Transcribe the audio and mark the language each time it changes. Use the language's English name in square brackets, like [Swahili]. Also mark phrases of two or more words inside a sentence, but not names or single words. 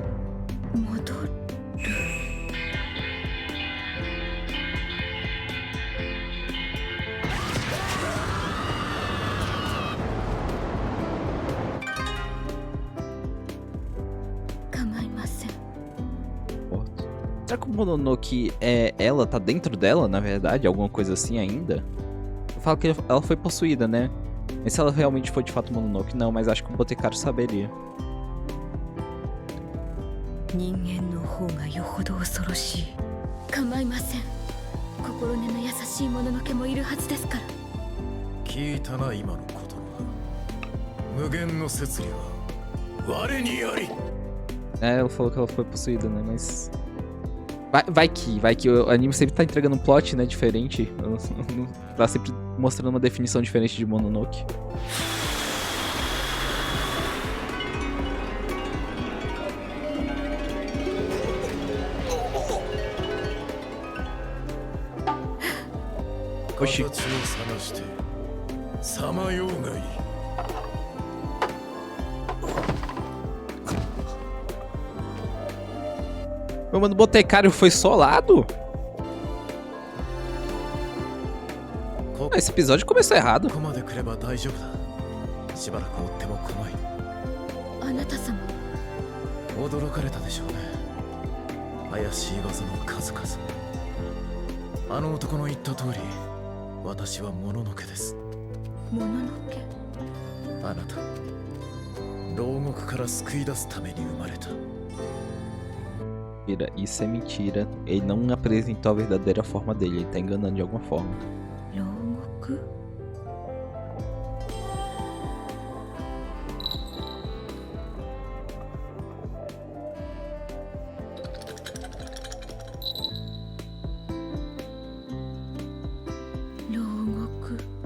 [Japanese] と。戻る。構いません。 [Portuguese] Será que o Mononoke ela tá dentro dela, na verdade? Alguma coisa assim ainda? Eu falo que ela foi possuída, né? Mas se ela realmente foi de fato Mononoke, não, mas acho que o Boticário saberia. [Japanese] 人間の方がよほど恐ろしい。構いません。心根の優しいもののけもいるはずですから。聞いたな今の言葉。無限の摂理は我にあり。 [Portuguese] É, ela falou que ela foi possuída, né? Mas. Vai que o anime sempre tá entregando um plot, né? Diferente. Tá sempre mostrando uma definição diferente de Mononoke. Oxi. [Japanese] 形を探してさまようがいい。 [Portuguese] Meu mano, o Boticário foi solado? Esse episódio começou errado. [Japanese] ここまで来れば大丈夫だ。しばらく追っても構い。あなた様。驚かれたでしょうね。怪しい技の数々。あの男の言った通り、私はもののけです。もののけ。あなた、牢獄から救い出すために生まれた。 [Portuguese] Mentira, isso é mentira. Ele não apresentou a verdadeira forma dele, ele tá enganando de alguma forma. [Japanese] 牢獄。牢獄。